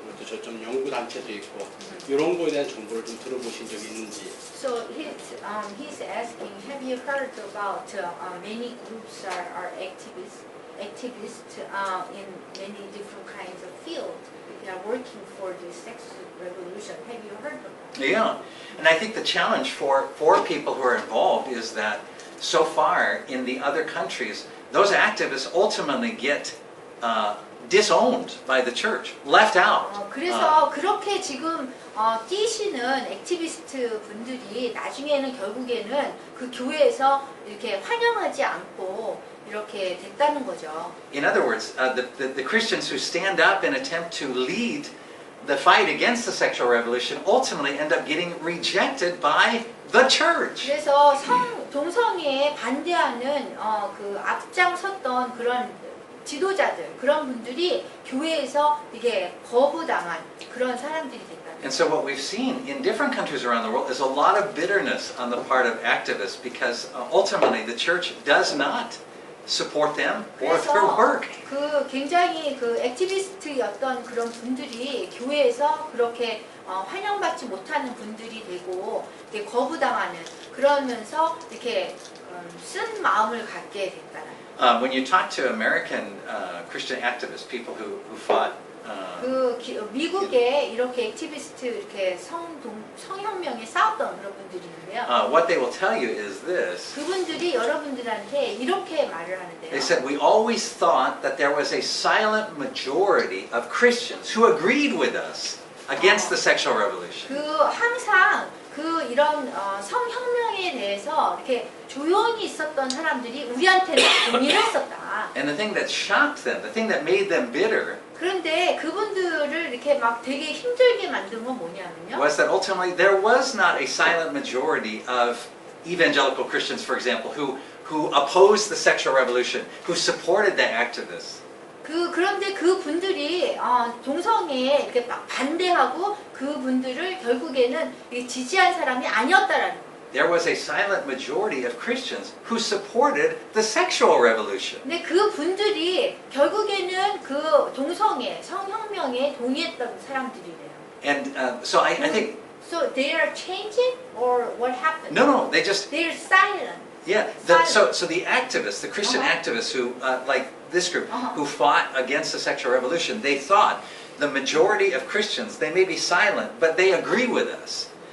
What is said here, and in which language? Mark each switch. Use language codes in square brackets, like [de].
[ko] 그것도 저좀 연구 단체도 있고 이런 거에 대한 정보를 좀 들어보신 적이 있는지. [en] So he's asking, have you heard about many groups are activists in many different kinds of fields? They are working for the sex revolution. Have you heard of that? Yeah, and I think the challenge for people who are involved is that so far in the other countries, those activists ultimately get disowned by the church, left out. [ko] 그래서 그렇게 지금 뛰시는 액티비스트 분들이 나중에는 결국에는 그 교회에서 이렇게 환영하지 않고 이렇게 됐다는 거죠. [en] In other words, the Christians who stand up and attempt to lead the fight against the sexual revolution ultimately end up getting rejected by the church. [ko] 그래서 동성애에 반대하는 그 앞장섰던 그런 지도자들, 그런 분들이 교회에서 이게 거부당한 그런 사람들이 됐다. [en] And so what we've seen in different countries around the world is a lot of bitterness on the part of activists because ultimately the church does not support them or their work. [ko] 그 굉장히 그 액티비스트였던 그런 분들이 교회에서 그렇게 환영받지 못하는 분들이 되고 이렇게 거부당하는 그러면서 이렇게 쓴 마음을 갖게 됐다는. [en] When you talk to American Christian activists, people who fought [ko] 미국에 이렇게 액티비스트 이렇게 성혁명에 싸웠던 그런 분들이 있는데요. [en] what they will tell you is this. [ko] 그분들이 여러분들한테 이렇게 말을 하는데요. [en] They said, we always thought that there was a silent majority of Christians who agreed with us against the sexual revolution. [ko] 그 항상 그 이런 성혁명에 대해서 이렇게 조용히 있었던 사람들이 우리한테는 동의를 했었다. [en] And the thing that shocked them, the thing that made them bitter, [ko] 그런데 그분들을 이렇게 막 되게 힘들게 만든 건 뭐냐면요. [en] was that ultimately there was not a silent majority of evangelical Christians, for example, who opposed the sexual revolution, who supported the activists. [ko] 그런데 그 분들이 동성애에 이렇게 막 반대하고 그 분들을 결국에는 지지한 사람이 아니었다라는 거예요. [en] There was a silent majority of Christians who supported the sexual revolution. [ko] 근데 그 분들이 결국에는 그 동성애, 성혁명에 동의했던 사람들이래요. [en] And so I think... So they are changing or what happened? No, they just... They're silent. Yeah, so the activists, the Christian activists who, like this group, who fought against the sexual revolution, they thought the majority of Christians, they may be silent, but they agree with us.